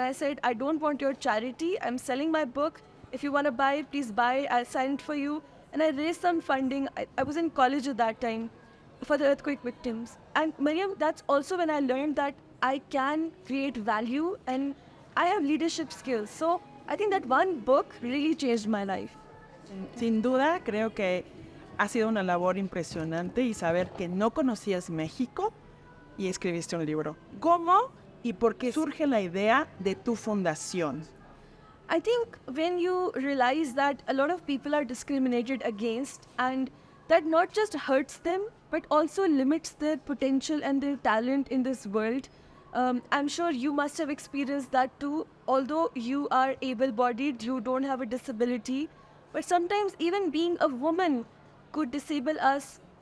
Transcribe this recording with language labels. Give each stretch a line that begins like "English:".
English: And I said, I don't want your charity. I'm selling my book. If you want to buy, please buy. I'll sign it for you. And I raised some funding. I was in college at that time for the earthquake victims. And Mariam, that's also when I learned that I can create value and I have leadership skills. So I think that one book really changed my life.
Spanish: Sin duda, creo que ha sido una labor impresionante y saber que no conocías México y escribiste un libro. ¿Cómo y por qué surge la idea de tu fundación?
English: I think when you realize that a lot of people are discriminated against, and that not just hurts them, but also limits their potential and their talent in this world. I'm sure you must have experienced that too. Although you are able-bodied, you don't have a disability, but sometimes even being a woman could disable us.